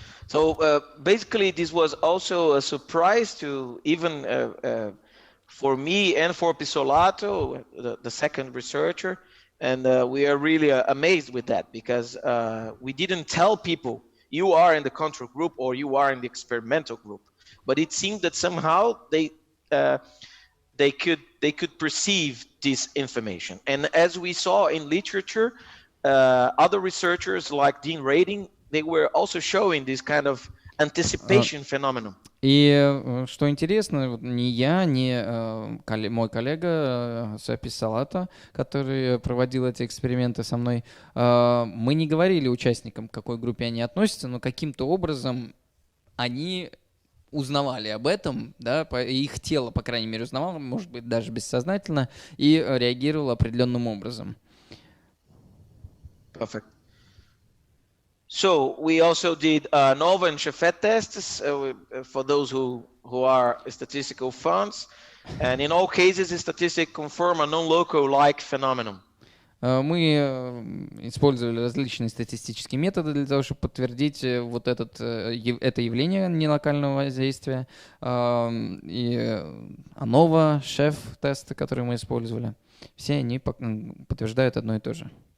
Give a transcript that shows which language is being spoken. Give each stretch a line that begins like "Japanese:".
English: So basically, this was also a surprise to even for me and for Pisolato, the second researcher, and we are really amazed with that because we didn't tell people you are in the control group or you are in the experimental group, but it seemed that somehow they could perceive this information. And as we saw in literature, other researchers like Dean Rading, they were also showing this kind of anticipation phenomenon.
Russian: И что интересно, ни я, ни мой коллега Pisolato, который проводил эти эксперименты со мной, мы не говорили участникам, к какой группе они относятся, но каким-то образом они узнавали об этом, да, их тело, по крайней мере, узнавало, может быть, даже бессознательно, и реагировало определенным образом.
English: Perfect. So we also did ANOVA and Shafet tests for those who are statistical funds, and in all cases, the statistics confirm a non-local-like phenomenon.
Russian: Мы использовали различные статистические методы для того, чтобы подтвердить вот это явление нелокального воздействия. И ANOVA, Шеф-тесты, которые мы использовали, все они подтверждают одно и то же.